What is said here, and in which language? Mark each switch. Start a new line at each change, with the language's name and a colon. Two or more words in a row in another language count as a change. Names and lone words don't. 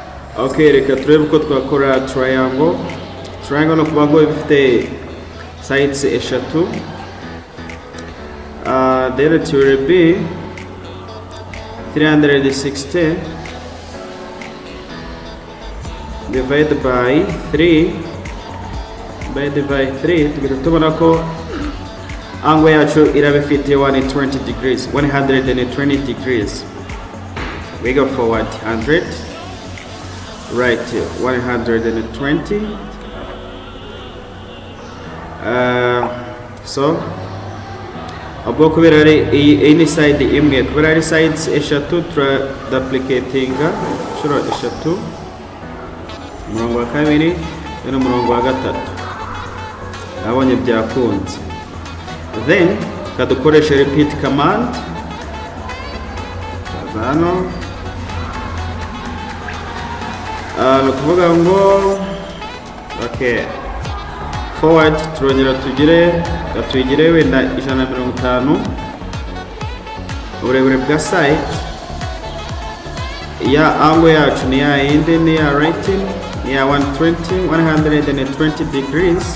Kinyarwanda: Okay, reka turebe uko twakora triangle. Triangle no kuvuga ngo ifite sides eshatu.
English: Then it will be 360 divided by 3
Kinyarwanda: tugenda tubona ko angle yacu iraba ifite 120 degrees.
English: We go forward 100, right 120.
Kinyarwanda: So ubwo kubera ari
English: any side
Kinyarwanda: imwe, kubera ari sides eshatu duplicatinga inshuro eshatu, umurongo wa kabiri n'umurongo wa gatatu. Abonye byakunze, then kadukoresha
English: repeat command.
Kinyarwanda: Hano no kuvuga ngo
English: okay, forward
Kinyarwanda: turongera tuyigire wenda 150 uburebure bwa side ya angle yacu ni ya yindi, ni ya writing, ni ya 120 degrees.